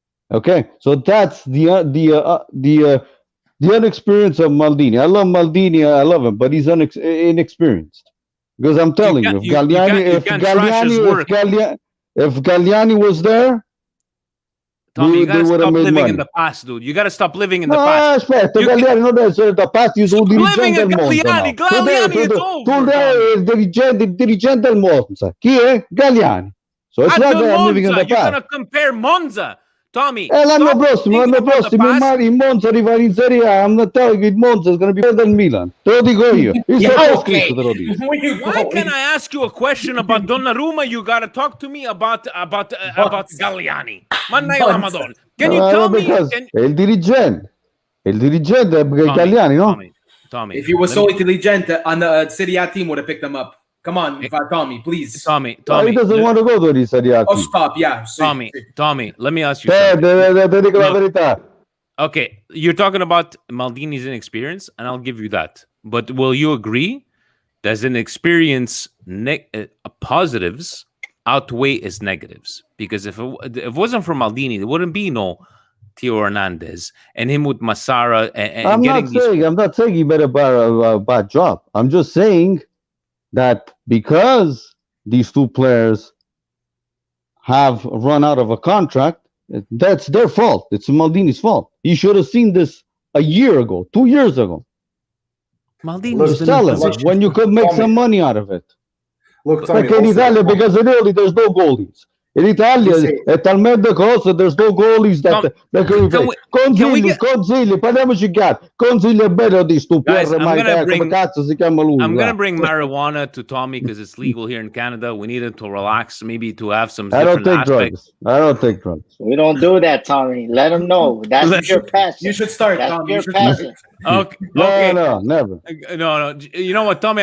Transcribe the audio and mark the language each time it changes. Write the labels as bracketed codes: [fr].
[en] Okay, so that's the inexperience of Maldini. I love Maldini, I love him, but he's inexperienced. Because I'm telling you, if Galliani was there, Tommy, you gotta stop living in the past, dude. You gotta stop living in the past. [it] Aspetta, Galliani non deve essere da past, io sono dirigente del Monza. Today il dirigente del Monza. Chi è? Galliani. [en] So it's not that I'm living in the past. You're gonna compare Monza. Tommy, [it] l'anno prossimo il Monza arriva in Serie A. [en] I'm not telling you il Monza is going to be better than Milan. [it] Te lo dico io. [en] Okay. Why can I ask you a question about Donnarumma? You gotta talk to me about Galliani. Madonna. Can you tell me? [it] È il dirigente. Il dirigente è Galliani, no? [en] Tommy, if he was so intelligent on the Serie A team, would have picked him up. Come on, Tommy, please. Tommy. He doesn't want to go to the Serie A. Oh, stop, yeah. Tommy, let me ask you something. [it] Te dico la verità. [en] Okay, you're talking about Maldini's inexperience, and I'll give you that. But will you agree that an experience positives outweigh its negatives? Because if it wasn't for Maldini, there wouldn't be no Theo Hernandez and him with Massara. I'm not saying he made a bad job. I'm just saying that because these two players have run out of a contract, that's their fault. It's Maldini's fault. He should have seen this a year ago, 2 years ago. Maldini's tell him when you could make some money out of it. Look, like in Italy, because in Italy there's no goalies. [it] In Italia è talmente cosa, [en] there's no goalies that [it] consigli, parliamoci chiaro, consigli bello di stupire, come cazzo si chiama lui? [en] I'm gonna bring marijuana to Tommy because it's legal here in Canada. We need him to relax, maybe to have some I don't take drugs. We don't do that, Tommy. Let him know. That's your passion. You should start, That's Tommy. your passion. Okay. No, never. No. You know what, Tommy?